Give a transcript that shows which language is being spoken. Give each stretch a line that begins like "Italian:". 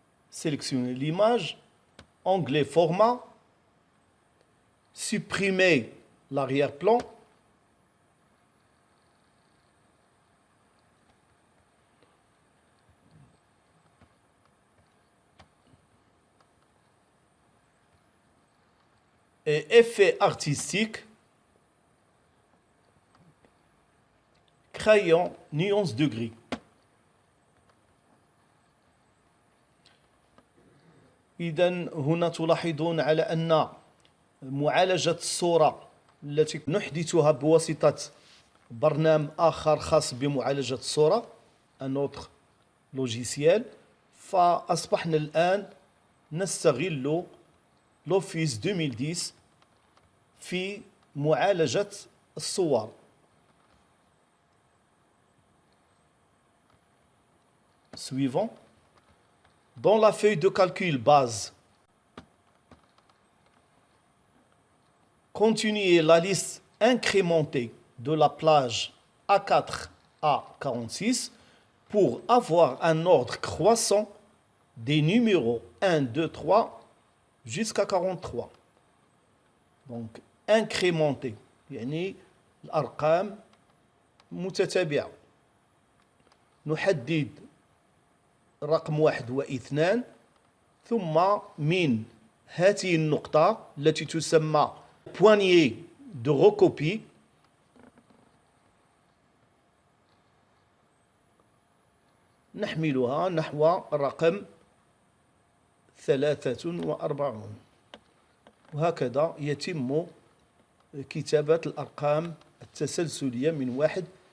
French: Sélectionnez l'image, onglet Format, supprimez l'arrière-plan, et effet artistique, crayon nuance de gris.
Arabic: إذن هنا تلاحظون على أن معالجة الصورة التي نحدثها بواسطة برنامج آخر خاص بمعالجة الصورة
French: un autre logiciel
Arabic: فأصبحنا الآن نستغل l'Office 2010 في معالجة الصور.
French: Suivant. Dans la feuille de calcul base, continuez la liste incrémentée de la plage A4 à 46 pour avoir un ordre croissant des numéros 1, 2, 3 jusqu'à 43.
Arabic: Donc, incrémenté, يعني الأرقام متتابعة. نحدد رقم 1 و2 ثم من هذه النقطة التي تسمى poignée de recopie نحملها نحو الرقم 43 وهكذا يتم كتابة الأرقام التسلسلية من 1